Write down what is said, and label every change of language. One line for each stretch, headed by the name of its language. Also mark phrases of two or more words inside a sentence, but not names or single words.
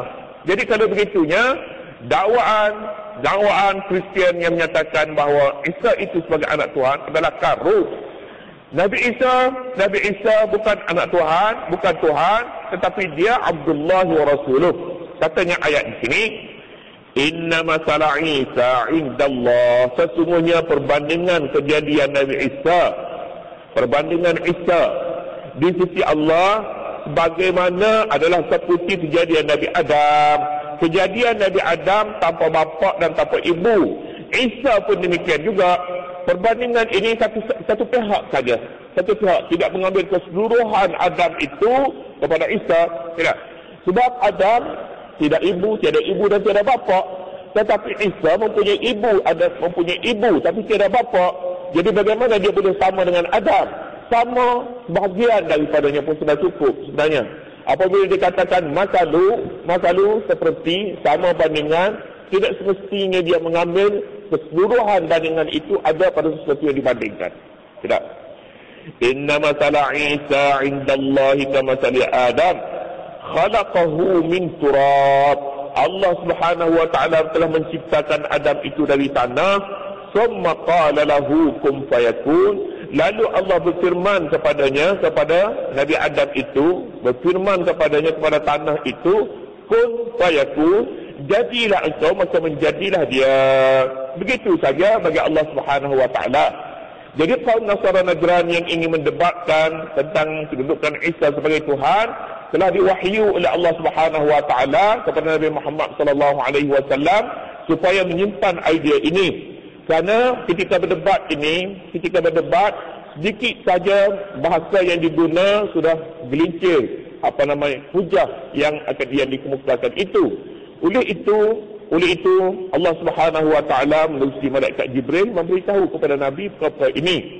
Malay: Jadi kalau begitunya, dakwaan Kristian yang menyatakan bahawa Isa itu sebagai anak Tuhan adalah karut. Nabi Isa bukan anak Tuhan, bukan Tuhan, tetapi dia
Arabic: عبد الله ورسوله.
Malay: Katanya ayat di sini,
Arabic: إن مثل عيسى عند الله.
Malay: Sesungguhnya perbandingan kejadian Nabi Isa, perbandingan Isa di sisi Allah sebagaimana adalah seperti kejadian Nabi Adam. Kejadian Nabi Adam tanpa bapa dan tanpa ibu. Isa pun demikian juga. Perbandingan ini satu pihak saja. Satu pihak, tidak mengambil keseluruhan Adam itu kepada Isa. Tidak. Sebab Adam tidak ibu, tiada ibu dan tiada bapa. Tetapi Isa mempunyai ibu tapi tiada bapa. Jadi bagaimana dia boleh sama dengan Adam? Sama bahagian daripadanya pun sudah cukup sebenarnya. Apabila dikatakan masalu seperti sama bandingan, tidak semestinya dia mengambil keseluruhan bandingan itu ada pada sesuatu yang dibandingkan. Tidak.
Arabic: إن مثل عيسى عند الله كمثل آدم خلقه من تراب.
Malay: Allah
Arabic: سبحانه وتعالى
Malay: telah menciptakan Adam itu dari tanah.
Arabic: ثم قال له كن فيكون.
Malay: Lalu Allah berfirman kepadanya, kepada Nabi Adam itu, berfirman kepadanya, kepada tanah itu,
Arabic: كن فيكون,
Malay: jadilah engkau, maka menjadilah dia. Begitu saja bagi Allah
Arabic: سبحانه وتعالى.
Malay: Jadi kaum Nasara Najran yang ingin mendebatkan tentang kedudukan Isa sebagai Tuhan telah diwahyu oleh Allah
Arabic: سبحانه وتعالى
Malay: kepada Nabi Muhammad
Arabic: صلى الله عليه وسلم
Malay: supaya menyimpan idea ini. Kerana ketika berdebat sedikit saja bahasa yang diguna sudah gelincir hujah yang dikemukakan itu. Oleh itu Oleh itu Allah
Arabic: سبحانه وتعالى
Malay: melalui malaikat Jibril memberitahu kepada Nabi perkara ini.